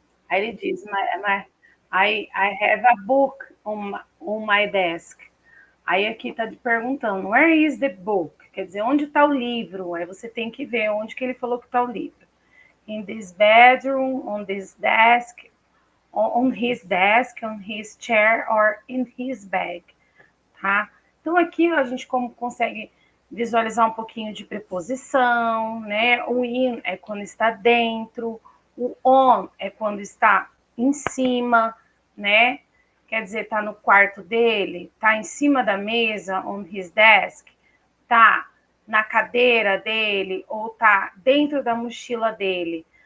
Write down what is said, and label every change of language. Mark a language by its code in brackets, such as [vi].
[pt] Aí ele diz, [en] I have a book on my desk. [pt] Aí aqui está perguntando, [en] where is the book? [pt] Quer dizer, onde está o livro? Aí você tem que ver onde que ele falou que está o livro. [en] In this bedroom, on this desk, on his desk, on his chair or in his bag, tá? [pt] Então aqui a gente como consegue visualizar um pouquinho de preposição, né? O in é quando está dentro, o on é quando está em cima, né? Quer dizer, tá no quarto dele, tá em cima da mesa, [en] on his desk, [pt] tá na cadeira dele ou tá dentro da mochila dele.